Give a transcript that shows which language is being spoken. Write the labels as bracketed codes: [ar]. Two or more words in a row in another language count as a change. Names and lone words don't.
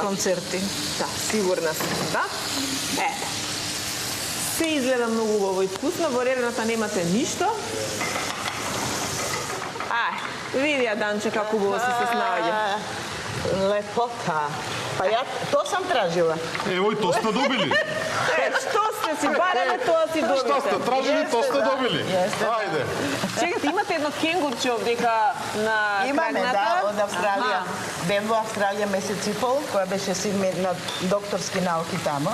[mk] концерти. Да, сигурна сум, да. Ето. Се изгледа многу убаво и вкусно, во ререната немате ништо. Види ја, Данче, како убаво се снаоѓа. [sr] Лепота. Па ја то сам тражила. Евој, то сте добили. [mk] Што сте си барале, тоа си добите. [sr] Што сте тражили, то сте добили. [mk] Ајде. Чекате, имате едно кенгурче овдека на Имаме, крагната? да, од Австралија. Бев во Австралија месец и пол, која беше син ми на докторски науки тамо.